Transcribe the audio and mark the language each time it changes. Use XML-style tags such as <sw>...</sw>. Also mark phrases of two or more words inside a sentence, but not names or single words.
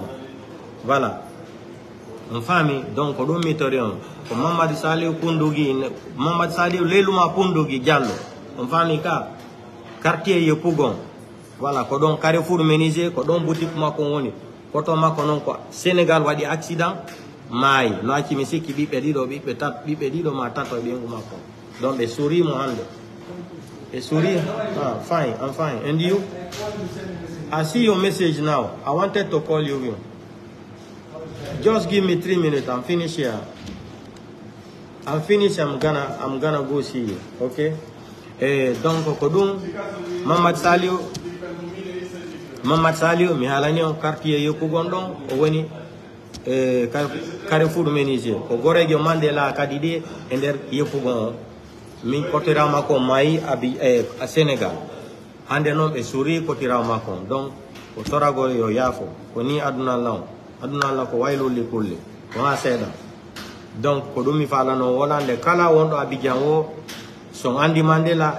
<fr>Voilà.</fr> <ff>On famille donc ko dum mitorion ko Mamadou Saliou Pundugi Mamadou Saliou leluma Pundugi Diallo. On famille ka quartier Yopougon. Voilà, ko don Carrefour menisé ko don boutique mako woni. Ko to mako non ko Sénégal wadi accident mai no acci mi sikki biɓe ɗiɗo ma tato e ɓengu makko donc ɓe sourimo hande ɓe souri.</ff> <en>Fine, I'm fine. And you? I see your message now. I wanted to call you. Just give me 3 minutes. I'm finished here. I'm finished. I'm gonna go see you. Okay?</en> <ff>Donc kodum Mamadou Saliou mi halani on quartier Yopougon o woni Carrefour menisé ko gorejo Mandela kadide e nder Yopougon min kotirama ko mayi a Sénégal hande non ɓe souri kotirama ko donc ko toragol yo yaafo ko ni aduna la ko waylolli kulle ko ha seeɗa donc ko ɗum mi falano wolande kala wonɗo Abidjan o son andi Mandela</ff>